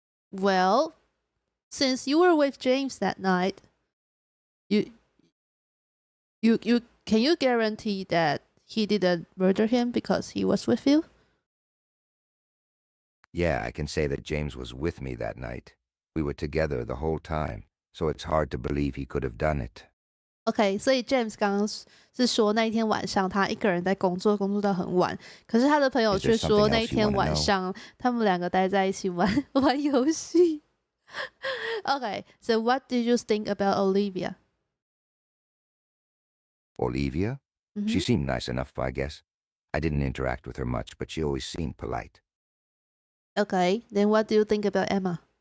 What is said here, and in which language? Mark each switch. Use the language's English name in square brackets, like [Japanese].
[English] Well, since you were with James that night, can you guarantee that he didn't murder him because he was with you? Yeah, I can say that James was with me that night. We were together the whole time, so it's hard to believe he could have done it. [Chinese] OK， 所以 James 刚刚是说那一天晚上他一个人在工作到很晚，可是他的朋友却说那一天晚上他们两个待在一起玩游戏。 [English] OK, so what did you think about Olivia? Olivia? Mm-hmm. She seemed nice enough, I guess. I didn't interact with her much, but she always seemed polite. OK, then what do you think about Emma?